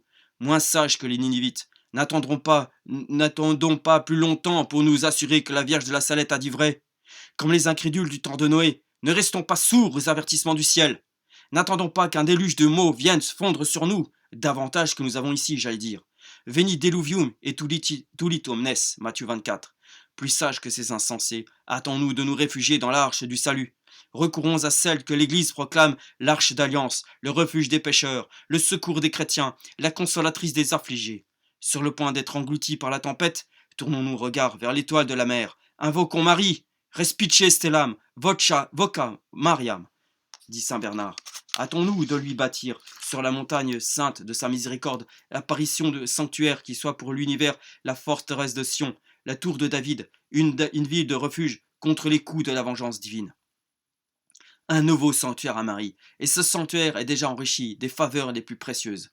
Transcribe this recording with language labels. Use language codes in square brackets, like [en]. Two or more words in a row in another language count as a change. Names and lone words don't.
[fr] Moins sages que les Ninivites, n'attendons pas plus longtemps pour nous assurer que la Vierge de la Salette a dit vrai. Comme les incrédules du temps de Noé, ne restons pas sourds aux avertissements du ciel. N'attendons pas qu'un déluge de mots vienne se fondre sur nous, davantage que nous avons ici, j'allais dire. [la] Veni deluvium et tulit omnes, [fr] Matthieu 24. Plus sages que ces insensés, hâtons-nous de nous réfugier dans l'arche du salut. Recourons à celle que l'Église proclame l'arche d'alliance, le refuge des pécheurs, le secours des chrétiens, la consolatrice des affligés. Sur le point d'être engloutis par la tempête, tournons nos regards vers l'étoile de la mer. Invoquons Marie, [la] respice stellam, voca Mariam, [fr] dit saint Bernard. Hâtons-nous de lui bâtir, sur la montagne sainte de sa miséricorde, l'apparition de sanctuaire qui soit pour l'univers la forteresse de Sion, la tour de David, une ville de refuge contre les coups de la vengeance divine. Un nouveau sanctuaire à Marie, et ce sanctuaire est déjà enrichi des faveurs les plus précieuses.